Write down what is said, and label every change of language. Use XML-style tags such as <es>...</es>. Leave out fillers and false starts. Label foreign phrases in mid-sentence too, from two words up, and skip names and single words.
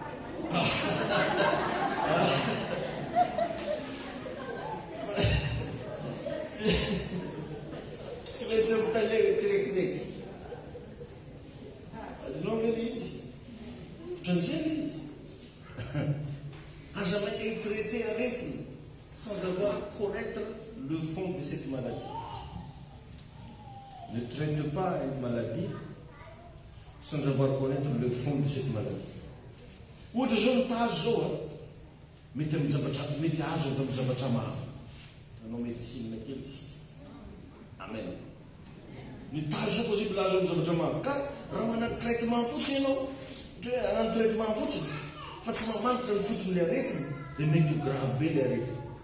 <mg>Tsy maintsy mitalega tsirekireky. Azonao vele izy. Otran'izany izy. Aza mainka</mg> <fr>traiter aretina sans avoir connaître le fond de cette maladie. Ne traite pas une maladie sans avoir connaître le fond de cette maladie.</fr> <mg>Ohatra zao mitazo zao mety amin'ny zavatra mety azo avy amin'ny zavatra maro. Anao médecine kely tsy. Amen. Mitazo zao possible azo amin'ny zavatra maro. Ka raha manana traitement fotsiny ianao, anano traitement fotsiny, fa tsy mamantatra ny foton'le aretina, dia mety ho grave be le aretina.</mg>